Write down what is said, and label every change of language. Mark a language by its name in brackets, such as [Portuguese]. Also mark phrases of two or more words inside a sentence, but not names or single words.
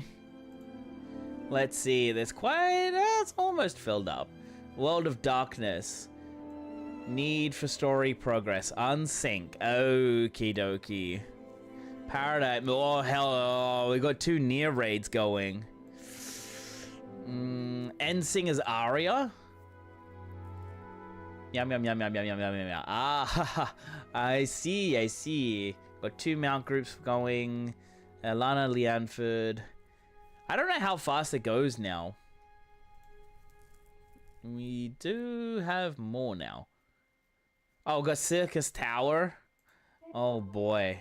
[English] Let's see. There's quite... it's almost filled up. World of Darkness. Need for Story Progress. Unsync. Okie dokie. Paradigm. Oh, hell. Oh, we got 2 near raids going. Endsinger's Aria. Yum, yum, yum, yum, yum, yum, yum, yum. Ah, I see. Got 2 mount groups going. Lana Leanford. I don't know how fast it goes now. We do have more now. Oh, got Circus Tower. Oh boy.